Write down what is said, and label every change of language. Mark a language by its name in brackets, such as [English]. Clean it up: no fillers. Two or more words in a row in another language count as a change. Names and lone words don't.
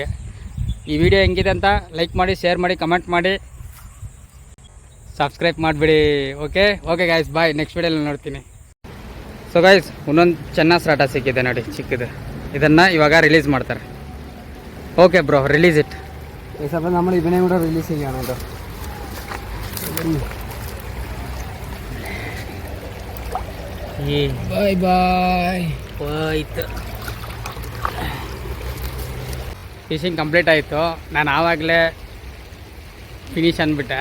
[Kannada] ಈ ವಿಡಿಯೋ ಹೆಂಗಿದೆ ಅಂತ ಲೈಕ್ ಮಾಡಿ, ಶೇರ್ ಮಾಡಿ, ಕಮೆಂಟ್ ಮಾಡಿ, ಸಬ್ಸ್ಕ್ರೈಬ್ ಮಾಡಿಬಿಡಿ. [English] okay guys, bye. [Kannada] ನೆಕ್ಸ್ಟ್ ವಿಡಿಯೋಲಿ ನೋಡ್ತೀನಿ. [English] so guys, [Kannada] ಇನ್ನೊಂದು ಚೆನ್ನಾಗಿ ಸ್ಟಾರ್ಟ ಸಿಕ್ಕಿದೆ ನೋಡಿ, ಚಿಕ್ಕದು. ಇದನ್ನು ಇವಾಗ ರಿಲೀಸ್ ಮಾಡ್ತಾರೆ. [English] okay bro, release it. [Malayalam] അപ്പോൾ നമ്മൾ ഇതിനെ കൂടെ റിലീസ് ചെയ്യണം കേട്ടോ. [Kannada] ಬಾಯ್. ಹೋಯ್ತು, [English] fishing complete [Kannada] ಆಯಿತು. ನಾನು ಆವಾಗಲೇ ಫಿನಿಶ್ ಅಂದ್ಬಿಟ್ಟೆ.